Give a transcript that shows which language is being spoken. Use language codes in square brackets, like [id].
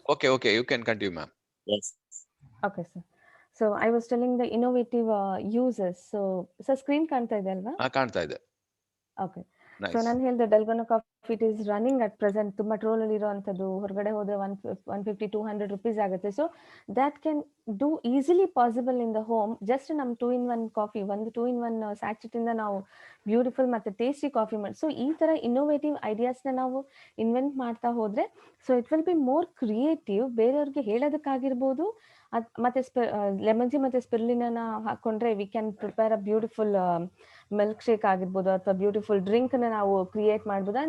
[en] okay, you can continue, ma'am. Yes. Okay, sir. So I was telling the innovative uses. [kn] So screen ಕಾಣ್ತಾ ಇದೆ ಅಲ್ವಾ? ಕಾಣ್ತಾ ಇದೆ. [en] Okay. So Nice. [kn] ನಾನು ಹೇಳಿದೆ Dalgona Coffee, [en] it is running at present [kn] ತುಂಬಾ troll ಅಲ್ಲಿ ಇರುವಂತದ್ದು, ಹೊರಗಡೆ ಹೋದ್ರೆ 150-200 rupees ಆಗುತ್ತೆ. [en] So that can do easily possible in the home. [kn] Just ನಮ್ 2-in-1 ಕಾಫಿ, ಒಂದು 2-in-1 ಸ್ಯಾಚೆಟ್ ಇಂದ ನಾವು ಬ್ಯೂಟಿಫುಲ್ ಮತ್ತೆ ಟೇಸ್ಟಿ ಕಾಫಿ ಮಾಡಿ. ಸೊ ಈ ತರ ಇನ್ನೋವೇಟಿವ್ ಐಡಿಯಾಸ್ನ ನಾವು ಇನ್ವೆಂಟ್ ಮಾಡ್ತಾ ಹೋದ್ರೆ, [en] So it will be more creative. [kn] ಬೇರೆಯವ್ರಿಗೆ ಹೇಳೋದಕ್ಕಾಗಿರ್ಬೋದು, ಮತ್ತೆ ಲೆಮನ್ ಟೀ ಮತ್ತೆ ಸ್ಪಿರುಲಿನ ಹಾಕೊಂಡ್ರೆ [en] we can prepare a beautiful milkshake [kn] ಆಗಿರ್ಬೋದು, ಅಥವಾ ಬ್ಯೂಟಿಫುಲ್ ಡ್ರಿಂಕ್ನ ನಾವು ಕ್ರಿಯೇಟ್ ಮಾಡ್ಬೋದು.